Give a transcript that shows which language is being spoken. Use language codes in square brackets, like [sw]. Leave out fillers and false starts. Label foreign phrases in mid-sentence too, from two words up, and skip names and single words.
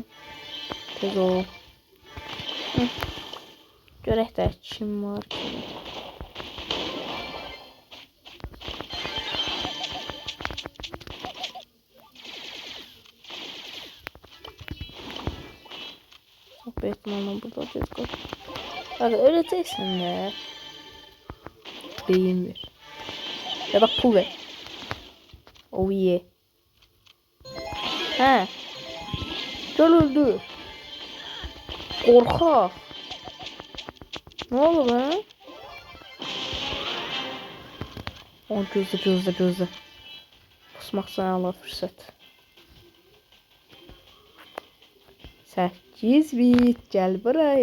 [az] Tez ol. Görək də kim var ki? [tr] Batman'la burada Edgar. Hadi öleceksin de. Beyin ver. Ya da pul ver. [en] Oh yeah. He. [tr] Gel öldür. Korkak. Ne oldu be? O gözü. Kusmak sana Allah fırsat. 8 bit. Gel buraya.